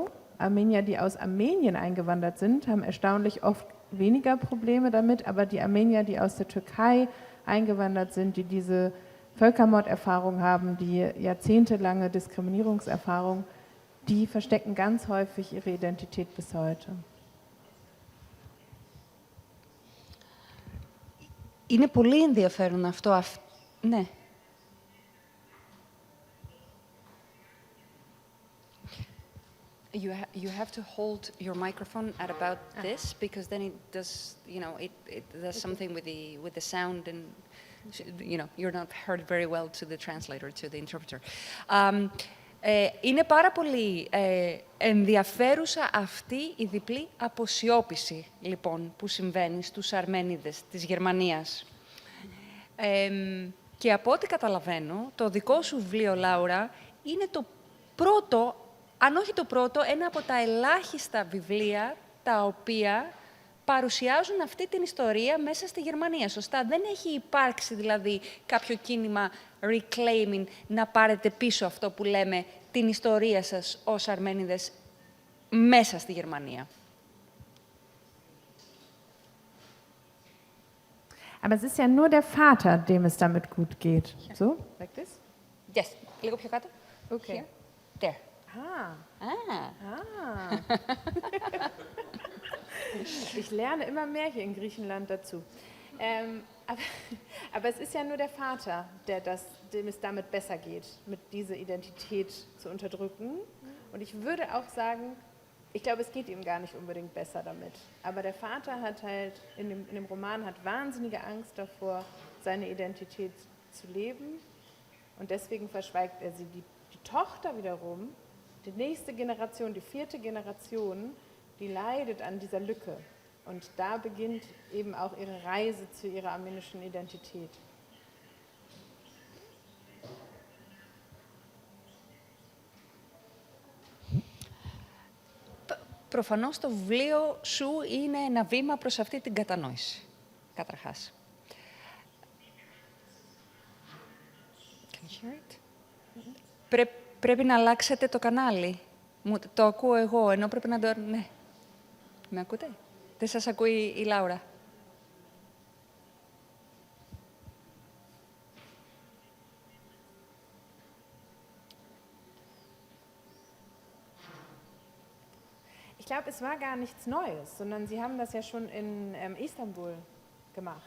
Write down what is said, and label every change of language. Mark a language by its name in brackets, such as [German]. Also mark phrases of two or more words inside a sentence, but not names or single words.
[German] Armenier, die aus Armenien eingewandert sind, haben erstaunlich oft weniger Probleme damit, aber die Armenier, die aus der Türkei eingewandert sind, die diese Völkermorderfahrung haben, die jahrzehntelange Diskriminierungserfahrung, die verstecken ganz häufig ihre Identität bis heute. [Greek] Είναι πολύ ενδιαφέρον αυτό. Ναι. [English] You have to hold your microphone at about this, because then it does, it does something with the sound, and you're not heard very well to the translator, to the interpreter. [Greek] Είναι πάρα πολύ ενδιαφέρουσα αυτή η διπλή αποσιώπηση, λοιπόν, που συμβαίνει στους Αρμένιδες της Γερμανίας. Και από ό,τι καταλαβαίνω, το δικό σου βιβλίο, Λάουρα, είναι το πρώτο, αν όχι το πρώτο, ένα από τα ελάχιστα βιβλία τα οποία παρουσιάζουν αυτή την ιστορία μέσα στη Γερμανία. Σωστά, δεν έχει υπάρξει δηλαδή κάποιο κίνημα reclaiming, να πάρετε πίσω αυτό που λέμε, την ιστορία σας ως Αρμένιδες μέσα στη Γερμανία. [German] Aber es ist ja nur der Vater, dem es damit gut geht. [English] So? Like this? Yes. [Greek] Λίγο πιο κάτω. [English] Okay. Here. There. [German] Ich lerne immer mehr hier in Griechenland dazu. Aber es ist ja nur der Vater, dem es damit besser geht, mit dieser Identität zu unterdrücken. Und ich würde auch sagen, ich glaube, es geht ihm gar nicht unbedingt besser damit. Aber der Vater hat halt in dem Roman hat wahnsinnige Angst davor, seine Identität zu leben. Und deswegen verschweigt er sie. Die Tochter wiederum, die nächste Generation, die 4. Generation, die leidet an dieser Lücke. Und da beginnt eben auch ihre Reise zu ihrer armenischen Identität. [Greek] Προφανώς το βιβλίο σου είναι ένα βήμα προς αυτή την κατανόηση, καταρχάς. [English] Can you hear it? [Greek] Πρέπει να αλλάξετε το κανάλι. Το ακούω εγώ, ενώ πρέπει να το... Ναι. Με ακούτε? Δεν σας ακούει η Λάουρα. [German] Ich glaube, es war gar nichts Neues, sondern sie haben das ja schon in Istanbul gemacht.